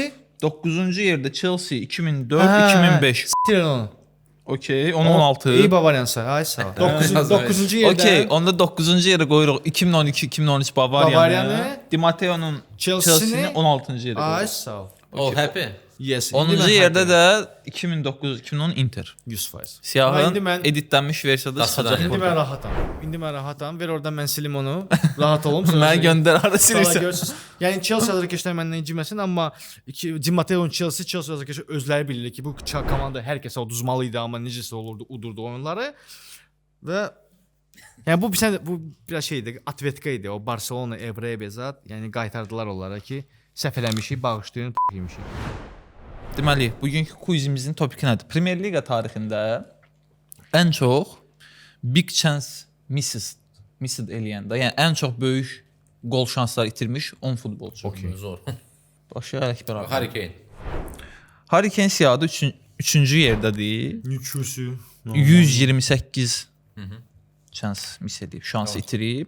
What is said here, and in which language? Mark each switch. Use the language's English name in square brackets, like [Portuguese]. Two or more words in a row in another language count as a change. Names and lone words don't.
[Azerbaijani] 9-cu yerdə Chelsea 2004-2005. s**tir onu. Okey, 16. İyi Bavariyansa, ay sağ ol. 9-cu yerdə. Okey, onda 9-cu yerə qoyuruq 2012-2013 Bavariyanı. Bavariyanı. Di Matteo'nun Chelsea'ni Chelsea'ni 16-cı yerə Ay qoyuruq. sağ ol. [English] All happy. Yes. [Azerbaijani] 10-cu yerdə də 2009-2010 Inter. 100%. Siyahın İndi mən editlənmiş versiyada çıxacaq. İndi mən rahatam. Ver oradan mən silim onu. Rahat olum. Mənə göndər, harda Sağ silirsən. görürsüz. Yəni Chelsea azarkeşlər məndən inciməsin, amma Di Matteo'nun Chelsea azarkeşlər özləri bilirlər ki, bu komanda hər kəsə uduzmalı idi, amma necəsə olurdu, udurdu oyunları. Və yəni bu biraz şeydir, atvetka idi. O Barcelona, Ebrey bezat, yəni qaytardılar onlara ki, səhv eləmişik, bağışlayın, yemişik. Deməli, bugünkü quizimizin topiki nədir? Premier Liqa tarixində ən çox [English] big chance missed [Azerbaijani] eləyəndə, yəni ən çox böyük qol şansları itirmiş 10 futbolçu. Zor. Başlayaq bərabər. Harry Kane. Harry Kane siyahıda 3-cü yerdədir. Nükusu. 128 şans miss edib, şans itirib.